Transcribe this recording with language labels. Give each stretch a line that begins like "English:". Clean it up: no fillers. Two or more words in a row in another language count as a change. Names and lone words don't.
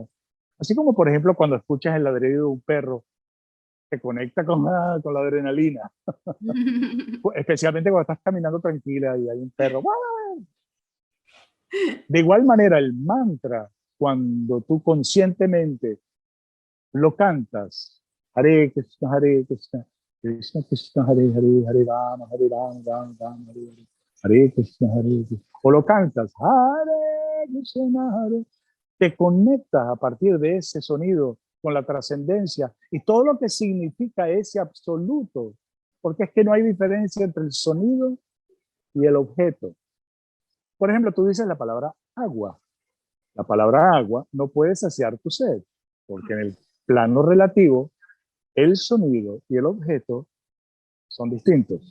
Spanish: Así como, por ejemplo, cuando escuchas el ladrido de un perro, te conecta con la adrenalina. Especialmente cuando estás caminando tranquila y hay un perro. De igual manera, el mantra, cuando tú conscientemente lo cantas,
Sanskrit: Hare Krishna, Hare Krishna, Krishna Krishna, Hare Hare, Hare Rama, Hare Rama, Rama Rama, Hare Hare, Hare Krishna, Hare Krishna,
Spanish: o lo cantas,
Sanskrit: Hare Krishna, Hare,
Spanish: te conectas a partir de ese sonido con la trascendencia y todo lo que significa ese absoluto, porque es que no hay diferencia entre el sonido y el objeto. Por ejemplo, tú dices la palabra agua. La palabra agua no puede saciar tu sed, porque en el plano relativo, el sonido y el objeto son distintos.